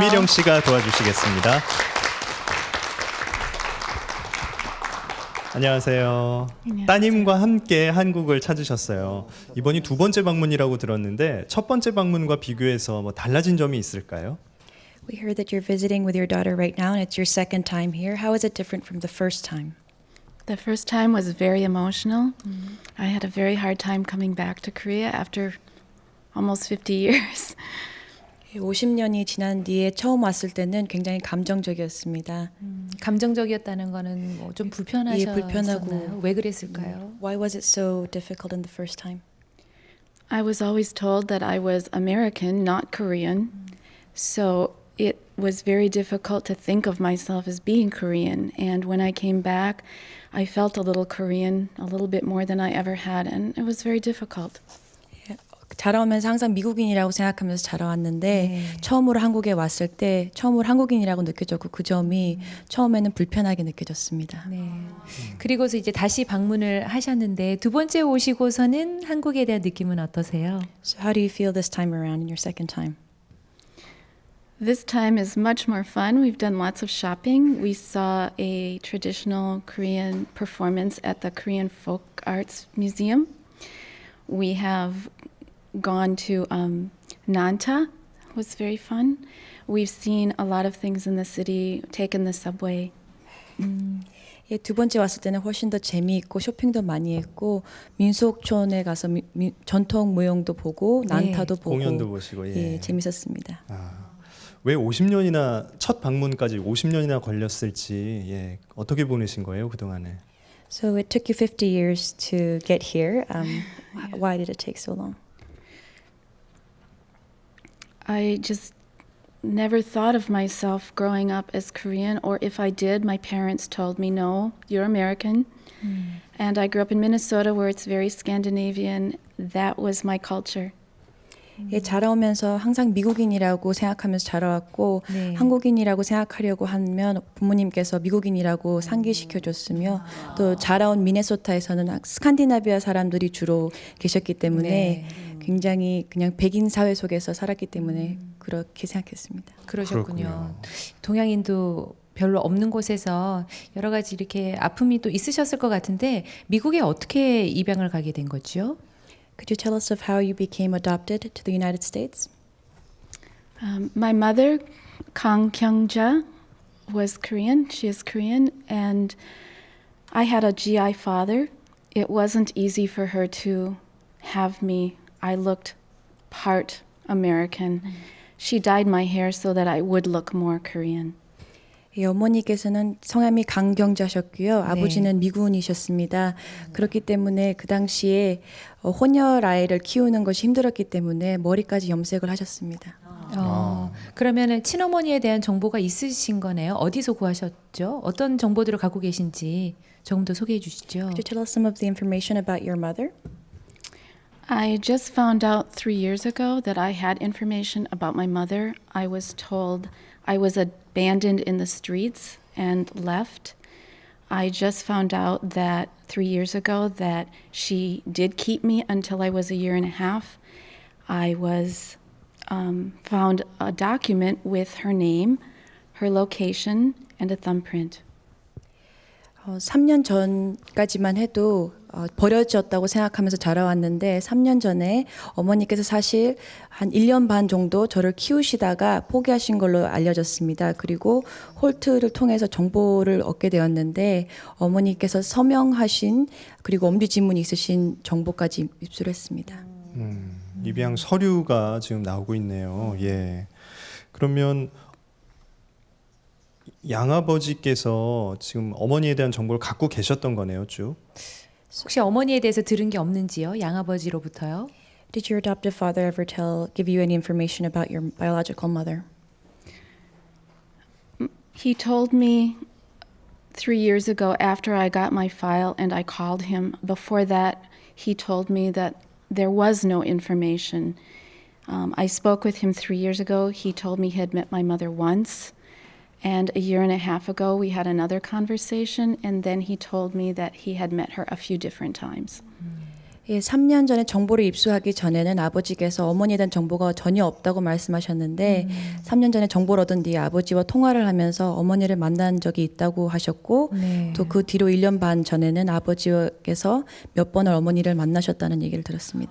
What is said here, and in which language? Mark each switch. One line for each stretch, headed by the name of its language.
Korean: 김일영 씨가 도와주시겠습니다. 안녕하세요. 안녕하세요. 따님과 함께 한국을 찾으셨어요. 이번이 두 번째 방문이라고 들었는데 첫 번째 방문과 비교해서 뭐 달라진 점이 있을까요?
English: We heard that you're visiting with your daughter right now and it's your second time here. How is it different from the first time? The first time was very emotional. I had a very hard time coming back to Korea after almost 50 years.
Korean: 50년이 지난 뒤에 처음 왔을 때는 굉장히 감정적이었습니다. 감정적이었다는 거는 뭐 좀 불편하셨나요? 불편하고. 왜 그랬을까요?
English: Why was it so difficult in the first time? I was always told that I was American, not Korean. So it was very difficult to think of myself as being Korean. And when I came back, I felt a little Korean, a little bit more than I ever had. And it was very difficult.
Korean: 자라오면서 항상 미국인이라고 생각하면서 자라왔는데 네. 처음으로 한국에 왔을 때 처음으로 한국인이라고 느껴졌고 그 점이 처음에는 불편하게 느껴졌습니다. 네. 그리고서 이제 다시 방문을 하셨는데 두 번째 오시고서는 한국에 대한 느낌은 어떠세요?
English: So how do you feel this time around in your second time? This time is much more fun. We've done lots of shopping. We saw a traditional Korean performance at the Korean Folk Arts Museum. We have gone to Nanta. It was very fun. We've seen a lot of things in the city, taken the subway.
Korean: 예, 두 번째 왔을 때는 훨씬 더 재미있고 쇼핑도 많이 했고 민속촌에 가서 전통 무용도 보고 난타도 보고 공연도 보시고 예, 재밌었습니다. 왜 50년이나 첫 방문까지 50년이나 걸렸을지 어떻게 보내신 거예요 그동안에?
English: So it took you 50 years to get here. Why did it take so long? I just never thought of myself growing up as Korean, or if I did, my parents told me, no, you're American. And I grew up in Minnesota where it's very Scandinavian. That was my culture.
Korean: 예, 자라오면서 항상 미국인이라고 생각하면서 자라왔고 네. 한국인이라고 생각하려고 하면 부모님께서 미국인이라고 상기시켜줬으며 또 자라온 미네소타에서는 스칸디나비아 사람들이 주로 계셨기 때문에 네. 굉장히 그냥 백인 사회 속에서 살았기 때문에 그렇게 생각했습니다. 그러셨군요. 그렇군요. 동양인도 별로 없는 곳에서 여러 가지 이렇게 아픔이 또 있으셨을 것 같은데 미국에 어떻게 입양을 가게 된 거죠?
English: Could you tell us of how you became adopted to the United States? My mother, Kang Kyung-ja, was Korean. She is Korean. And I had a GI father. It wasn't easy for her to have me. I looked part American. She dyed my hair so that I would look more Korean.
Korean: 이 어머니께서는 성함이 강경자셨고요. 아버지는 미군이셨습니다. 그렇기 때문에 그 당시에 혼혈 아이를 키우는 것이 힘들었기 때문에 머리까지 염색을 하셨습니다. 그러면은 친어머니에 대한 정보가 있으신 거네요. 어디서 구하셨죠? 어떤 정보들을 갖고 계신지 조금 더 소개해 주시죠.
English: Could you tell us some of the information about your mother? I just found out 3 years ago that I had information about my mother. I was told I was abandoned in the streets and left. I just found out that 3 years ago that she did keep me until I was a year and a half. I was found a document with her name, her location, and a thumbprint.
Korean: 3년 전까지만 해도 버려졌다고 생각하면서 자라왔는데 3년 전에 어머니께서 사실 한 1년 반 정도 저를 키우시다가 포기하신 걸로 알려졌습니다. 그리고 홀트를 통해서 정보를 얻게 되었는데 어머니께서 서명하신 그리고 엄지지문이 있으신 정보까지 입수했습니다. 입양 서류가 지금 나오고 있네요. 예. 그러면 양아버지께서 지금 어머니에 대한 정보를 갖고 계셨던 거네요, 쭉. 혹시 어머니에 대해서 들은 게 없는지요? 양아버지로부터요?
English: Did your adoptive father ever give you any information about your biological mother? He told me 3 years ago after I got my file and I called him. Before that, he told me that there was no information. I spoke with him 3 years ago. He told me he had met my mother once. And a year and a half ago, we had another conversation. And then he told me that he had met her a few different times.
Korean: 예, 3년 전에 정보를 입수하기 전에는 아버지께서 어머니에 대한 정보가 전혀 없다고 말씀하셨는데 3년 전에 정보를 얻은 뒤에 아버지와 통화를 하면서 어머니를 만난 적이 있다고 하셨고 네. 또 그 뒤로 1년 반 전에는 아버지께서 몇 번을 어머니를 만나셨다는 얘기를 들었습니다.